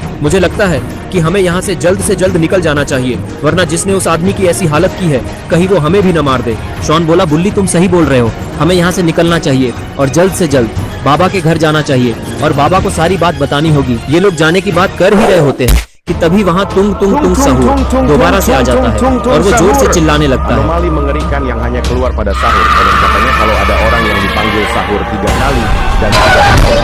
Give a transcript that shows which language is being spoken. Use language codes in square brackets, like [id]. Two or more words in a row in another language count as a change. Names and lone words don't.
[hi] मुझे लगता है कि हमें यहाँ से जल्द निकल जाना चाहिए, वरना जिसने उस आदमी की ऐसी हालत की है कहीं वो हमें भी न मार दे। शॉन बोला, बुल्ली तुम सही बोल रहे हो, हमें यहाँ से निकलना चाहिए और जल्द से जल्द बाबा के घर जाना चाहिए, और बाबा को सारी बात बतानी होगी। ये लोग जाने की बात कर ही रहे होते हैं कि तभी वहाँ तुंग तुंग तुंग सहूर दोबारा से आ जाता है और वो जोर से चिल्लाने लगता है। [id] Anomali mengerikan yang hanya keluar pada sahur. Dan katanya kalau ada orang yang dipanggil sahur 3 kali dan tidak